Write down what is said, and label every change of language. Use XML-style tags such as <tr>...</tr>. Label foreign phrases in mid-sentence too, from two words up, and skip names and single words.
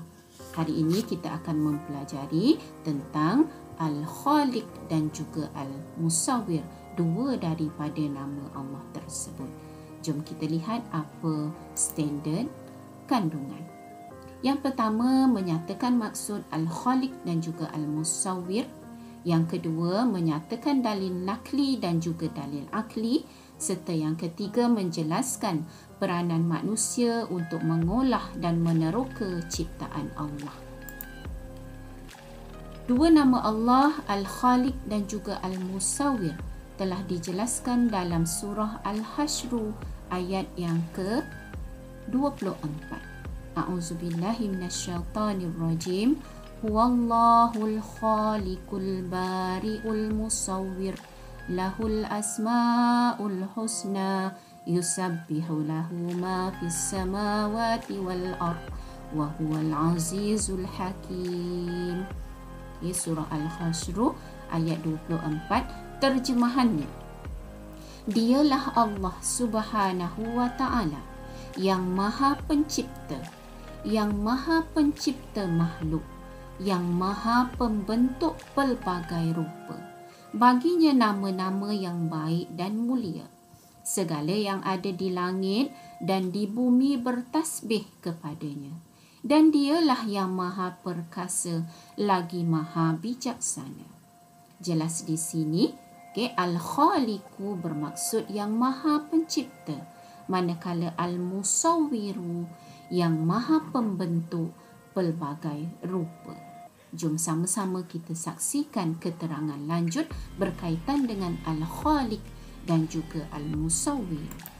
<ms>Hari ini kita akan mempelajari tentang Al-Khaliq dan juga Al-Musawwir, dua daripada nama Allah tersebut. Jom kita lihat apa standard kandungan. Yang pertama, menyatakan maksud Al-Khaliq dan juga Al-Musawwir. Yang kedua, menyatakan dalil nakli dan juga dalil akli. Serta yang ketiga, menjelaskan peranan manusia untuk mengolah dan meneroka ciptaan Allah. Dua nama Allah, Al-Khaliq dan juga Al-Musawwir, telah dijelaskan dalam surah Al-Hasyr ayat yang ke-24.</ms> <ar>أعوذ بالله من الشيطان الرجيم. هو الله الخالق البارئ المصور. له الأسماء الحسنى. يسبح له ما في السماوات والأرض. وهو العزيز الحكيم.</ar> <ms>Surah Al-Hasyr ayat 24. Terjemahannya, Dialah Allah</ms> <ar>سبحانه وتعالى</ar> <ms>yang Maha Pencipta, yang Maha Pencipta makhluk, yang Maha Pembentuk pelbagai rupa. Baginya nama-nama yang baik dan mulia. Segala yang ada di langit dan di bumi bertasbih kepadanya. Dan dialah yang Maha Perkasa lagi Maha Bijaksana. Jelas di sini, Al-Khaliqu bermaksud yang Maha Pencipta, manakala Al-Musawwiru yang Maha Pembentuk pelbagai rupa. Jom sama-sama kita saksikan keterangan lanjut berkaitan dengan Al-Khaliq dan juga Al-Musawwir.</ms>